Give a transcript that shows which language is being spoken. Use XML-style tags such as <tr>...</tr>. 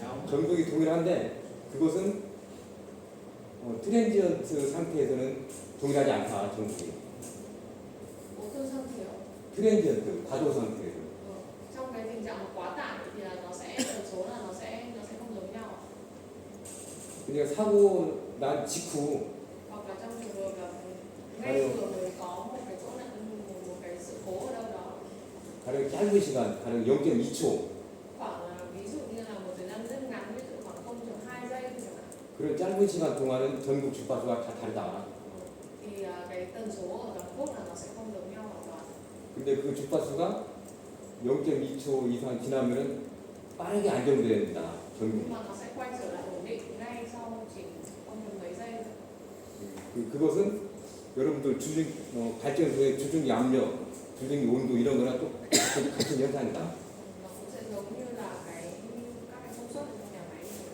<ko>전국이 동일한데 그것은 트랜지언트 상태에서는 동일하지 않다 전국이. 어떤 상태요? 트랜지언트 과도 상태에서.</ko> <vi>Trong cái tình trạng quá tải thì là nó sẽ tần số là nó sẽ không giống nhau.</vi> <ko>그러니까 사고 난 직후</ko> <vi>Hoặc là trong trường hợp là ngay vừa mới có một cái chỗ nạn một cái sự cố ở đâu đó.</vi> <ko>가령 짧은 시간, 가령 0.2초</ko> <vi>Khoảng là ví dụ như là một thời gian rất ngắn, ví dụ khoảng 0,2 giây chẳng hạn.</vi> <ko>그런 짧은 시간 동안은 전국 주파수가 다 다르다.</ko> <vi>Thì cái tần số ở toàn quốc là nó sẽ không giống nhau hoàn toàn.</vi> <ko>근데 그 주파수가 0.2초 이상 지나면은 빠르게 안정된다. 전국.</ko> <vi>Nhưng mà nó sẽ quay trở lại ổn định ngay sau chỉ không được mấy giây nữa.</vi> <ko>그것은 여러분들 발전소의 주중기 압력, 주중기 온도 이런 거랑 또 같은 현상이다.</ko> <vi>Nó cũng sẽ giống như là các cái công suất ở trong nhà máy.</vi>